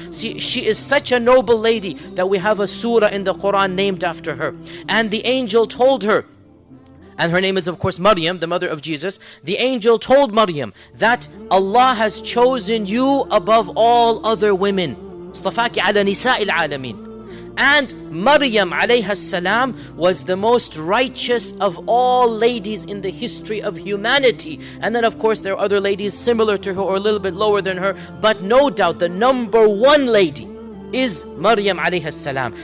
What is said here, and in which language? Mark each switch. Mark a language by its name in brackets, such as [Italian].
[English] See, she is such a noble lady that we have a surah in the Quran named after her. And the angel told her, and her name is of course Maryam, the mother of Jesus. The angel told Maryam that Allah has chosen you above all other women. [Arabic] اصطفاكِ على نساء العالمين. [English] And Maryam alayha salam was the most righteous of all ladies in the history of humanity. And then of course there are other ladies similar to her or a little bit lower than her, but no doubt the number one lady is Maryam alayha salam.